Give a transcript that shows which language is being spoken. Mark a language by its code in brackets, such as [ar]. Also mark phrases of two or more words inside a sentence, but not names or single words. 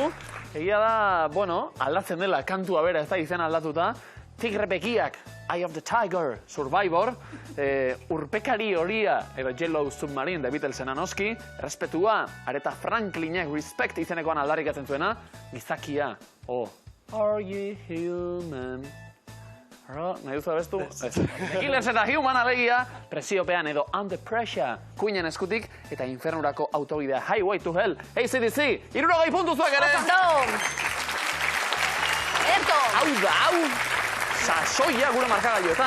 [eu] Egia da, bueno, aldatzen dela kantua bera, ez da izena aldatuta. Tigre begiak, Eye of the Tiger, Survivor, Urpekari horia, edo Yellow Submarine, The Beatlesena noski, Errespetua, Aretha Franklinek Respect izenekoan aldarrikatzen zuena, Gizakia, [en] Are you human? [eu] Nahi duzu abestu? The Killers eta Human alegia, Presiopean edo Under Pressure, Queenen eskutik, eta Infernurako autobidea Highway to Hell, ACDC, 60 puntu zuak ere! Oso ondo! Ederto! Hau, sasoia gure markagailoetan.